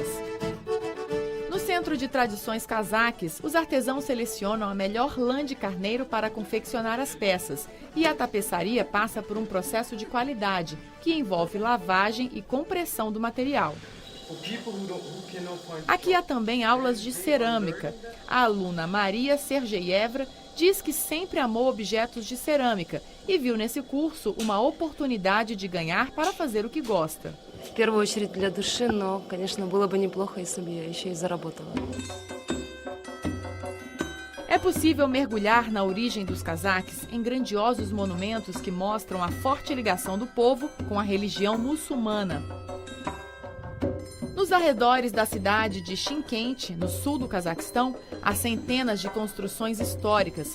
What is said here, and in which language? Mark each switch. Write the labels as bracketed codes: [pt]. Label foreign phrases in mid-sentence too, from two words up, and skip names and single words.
[pt] No Centro de Tradições Cazaques, os artesãos selecionam a melhor lã de carneiro para confeccionar as peças, e a tapeçaria passa por um processo de qualidade, que envolve lavagem e compressão do material. Aqui há também aulas de cerâmica. A aluna Maria Sergeyevna diz que sempre amou objetos de cerâmica e viu nesse curso uma oportunidade de ganhar para fazer o que gosta. [ru] В первую очередь для души, но, конечно, было бы неплохо, если бы я еще и заработала. [pt] É possível mergulhar na origem dos cazaques em grandiosos monumentos que mostram a forte ligação do povo com a religião muçulmana. Nos arredores da cidade de Chimkent, no sul do Cazaquistão, há centenas de construções históricas.